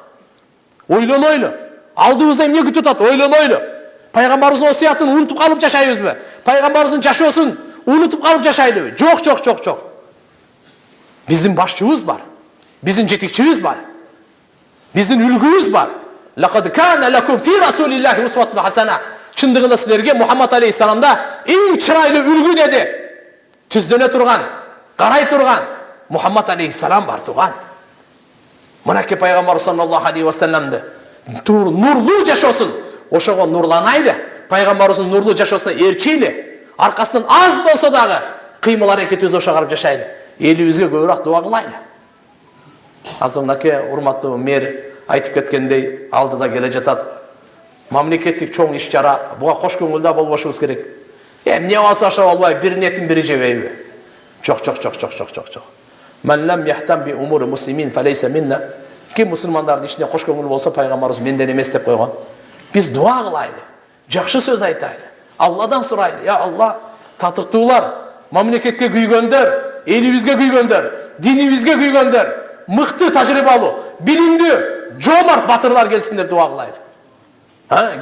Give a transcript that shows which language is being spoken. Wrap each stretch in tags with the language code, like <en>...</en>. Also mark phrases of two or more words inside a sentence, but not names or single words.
<ky>Ойлонойлу. Алдыбызда эмне күтүп атат? Ойлонойлу. Пайгамбарыбыздын осуятын унутуп калып жашайбызбы? Пайгамбарыбыздын жашоосун унутуп калып жашайлыбы? Жок. Биздин башчыбыз бар. Биздин жетекчибиз бар. Биздин үлгүбүз бар.</ky> <ar>لقد كان لكم في رسول الله أسوة حسنة.</ar> <ky>Чындыгында силерге Мухаммад алейхиссаламда эң чырайлуу үлгү деди. Түздөнө турган, карай турган Мухаммад алейхиссалам бар турган. Мынакей пайгамбар</ky> <ar>صلى الله عليه وسلم</ar> <ky>нурлуу жашоосун, ошого нурланайлы. Пайгамбарыбыздын нурлуу жашоосуна эрчейли. Аркасынан аз болсо дагы кыймыл аракетибизди ошого карап жашайлы. Элибизге көбүрөөк дуа кылайлы. Азыр мынакей урматтуу мэр айтып кеткендей алдыда келе жатат. Мамлекеттик чоң иш чара, буга кош көңүлдүү болбошубуз керек. Эмне болсо ошо болбой, бир нетин бири жебейби? Жок.</ky> <ar>من لم يهتم بأمور المسلمين فليس منا.</ar> <ky>Ким мусулмандардын ишине кош көңүл болсо пайгамбарыбыз менден эмес деп койгон. Биз дуа кылайлы, жакшы сөз айтайлы. Алладан сурайлы. Я Алла, татыктуулар, мамлекетке күйгөндөр, элибизге күйгөндөр, динибизге күйгөндөр, мыкты тажрыйбалуу, билимдүү, жоомарт батырлар келсин деп дуа кылайлы.</ky>